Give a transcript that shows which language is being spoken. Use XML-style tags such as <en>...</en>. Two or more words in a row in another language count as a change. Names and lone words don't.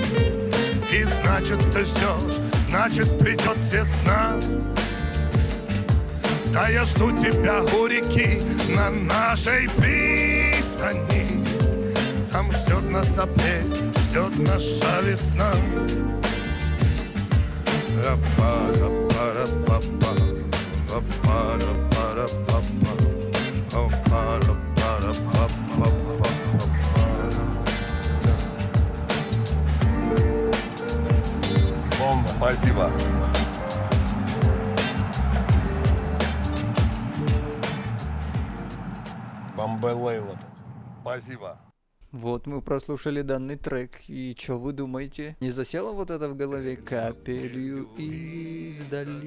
<ru>И значит ты ждешь, значит придет весна. Да я жду тебя у реки на нашей пристани. Там ждет нас апрель, ждет наша весна. Ра-па-ра-па-ра-па-па, ра-па-ра-па-ра-па-па, ра-па-ра-па-ра-па-па-па. Бомба. Спасибо. Бомбелейла. Спасибо. Вот мы прослушали данный трек, и что вы думаете? Не засело вот это в голове? Капелью издали.</ru>